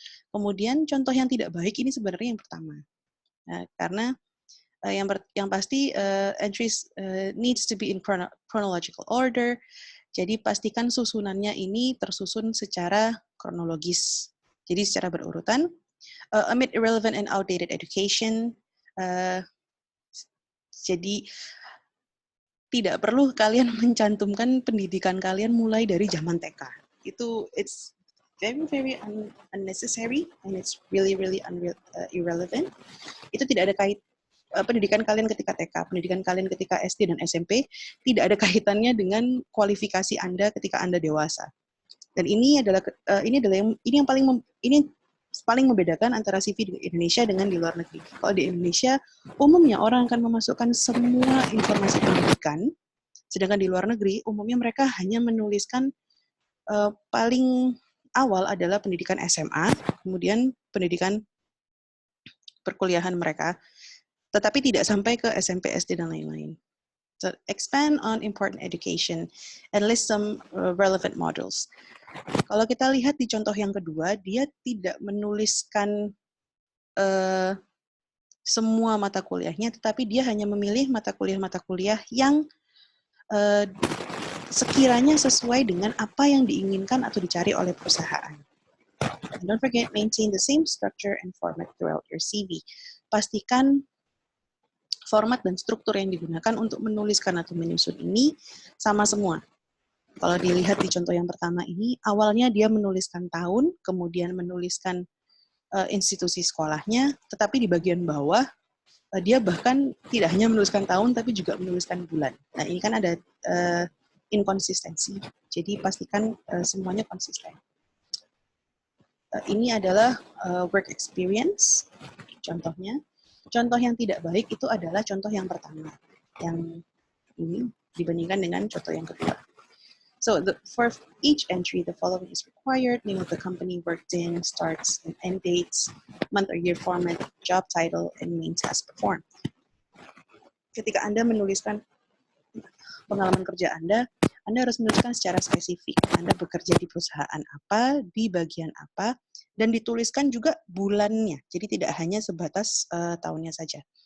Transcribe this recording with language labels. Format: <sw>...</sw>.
<id>Kemudian contoh yang tidak baik ini sebenarnya yang pertama. Karena yang pasti</id> <en>entries needs to be in chronological order.</en> <id>Jadi pastikan susunannya ini tersusun secara kronologis. Jadi secara berurutan.</id> <en>Omit irrelevant and outdated education.</en> <id>Jadi tidak perlu kalian mencantumkan pendidikan kalian mulai dari zaman TK.</id> <en>It's very, very unnecessary and it's really, really irrelevant.</en> <id>Itu tidak ada pendidikan kalian ketika TK, pendidikan kalian ketika SD dan SMP tidak ada kaitannya dengan kualifikasi Anda ketika Anda dewasa. Dan ini yang paling membedakan antara CV di Indonesia dengan di luar negeri. Kalau di Indonesia, umumnya orang akan memasukkan semua informasi pendidikan, sedangkan di luar negeri, umumnya mereka hanya menuliskan paling awal adalah pendidikan SMA, kemudian pendidikan perkuliahan mereka, tetapi tidak sampai ke SMP, SD, dan lain-lain.</id> <en>So, expand on important education and list some relevant modules.</en> <id>Kalau kita lihat di contoh yang kedua, dia tidak menuliskan semua mata kuliahnya, tetapi dia hanya memilih mata kuliah yang sekiranya sesuai dengan apa yang diinginkan atau dicari oleh perusahaan.</id> <en>And don't forget, maintain the same structure and format throughout your CV.</en> <id>Pastikan format dan struktur yang digunakan untuk menuliskan atau menyusun ini sama semua. Kalau dilihat di contoh yang pertama ini, awalnya dia menuliskan tahun, kemudian menuliskan institusi sekolahnya, tetapi di bagian bawah dia bahkan tidak hanya menuliskan tahun, tapi juga menuliskan bulan. Nah, ini kan ada inkonsistensi. Jadi pastikan semuanya konsisten. Ini adalah work experience, contohnya. Contoh yang tidak baik itu adalah contoh yang pertama, yang ini dibandingkan dengan contoh yang kedua.</id> <en>So for each entry, the following is required: name of the company worked in, starts and end dates, month or year format, job title, and main task performed.</en> <id>Ketika Anda menuliskan pengalaman kerja Anda harus menuliskan secara spesifik. Anda bekerja di perusahaan apa, di bagian apa, dan dituliskan juga bulannya. Jadi tidak hanya sebatas tahunnya saja.</id>